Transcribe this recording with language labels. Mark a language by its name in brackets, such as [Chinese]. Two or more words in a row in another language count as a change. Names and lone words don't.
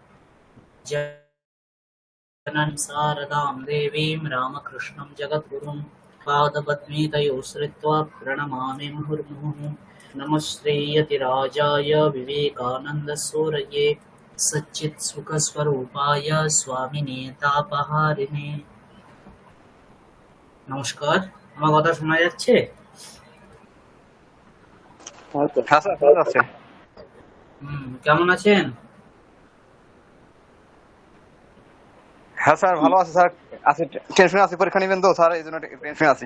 [Sanskrit] जननीं शारदां देवीं रामकृष्णं जगद्गुरुं पादपद्मे तयोः श्रित्वा प्रणमामि मुहुर्मुहुः। नमस्ते यतिराजाय विवेकानन्दसूरये सच्चित्सुखस्वरूपाय स्वामिने तापहारिणे। [Bangla] নমস্কার, আমার কথা শোনা যাচ্ছে? হ্যাঁ স্যার শোনা যাচ্ছে। কেমন আছেন? হ্যাঁ স্যার ভালো আছে স্যার, আছি টেনশনে আছি, পরীক্ষা নেবেন তো স্যার, এই জন্য টেনশনে আছি।